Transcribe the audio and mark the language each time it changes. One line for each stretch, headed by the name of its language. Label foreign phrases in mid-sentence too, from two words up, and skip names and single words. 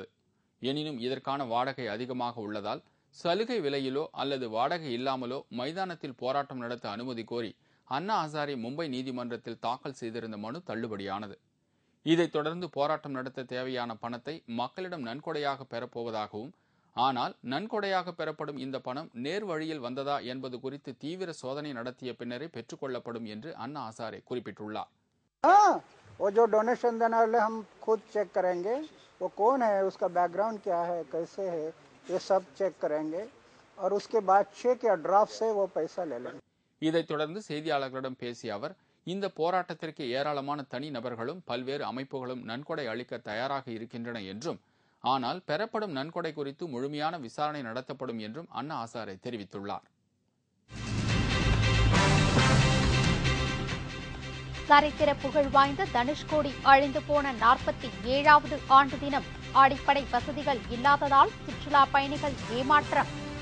Tamil: எனினும் இதற்கான வாடகை அதிகமாக உள்ளதால் சலுகை விலையிலோ அல்லது வாடகை இல்லாமலோ மைதானத்தில் போராட்டம் நடத்த அனுமதி கோரி அண்ணா ஹசாரே மும்பை நீதிமன்றத்தில் தாக்கல் செய்திருந்த மனு தள்ளுபடியானது. இதைத் தொடர்ந்து போராட்டம் நடத்த தேவையான பணத்தை மக்களிடம் நன்கொடையாக பெறப்போவதாகவும், ஆனால் நன்கொடையாக பெறப்படும் இந்த பணம் நேர் வழியில் வந்ததா என்பது குறித்து தீவிர சோதனை நடத்திய பின்னரே பெற்றுக் கொள்ளப்படும் என்று அண்ணா ஹசாரே குறிப்பிட்டுள்ளார்.
Hindi: वो जो डोनेशन देने वाले हम खुद चेक करेंगे, वो कौन है, उसका बैकग्राउंड क्या है, कैसे है, ये सब चेक करेंगे और उसके बाद चेक या ड्राफ्ट से वो पैसा ले लेंगे.
Tamil: இதைத் தொடர்ந்து செய்தியாளர்களிடம் பேசிய அவர், இந்த போராட்டத்திற்கு ஏராளமான தனி நபர்களும் பல்வேறு அமைப்புகளும் நன்கொடை அளிக்க தயாராக இருக்கின்றன என்றும், ஆனால் பெறப்படும் நன்கொடை குறித்து முழுமையான விசாரணை நடத்தப்படும் என்றும் அண்ணா ஹசாரே தெரிவித்துள்ளார். சரித்திர புகழ் வாய்ந்த தனுஷ்கோடி அழிந்து போன 47வது ஆண்டு தினம் அடிப்படை வசதிகள் இல்லாததால் சுற்றுலா பயணிகள் ஏமாற்றம்.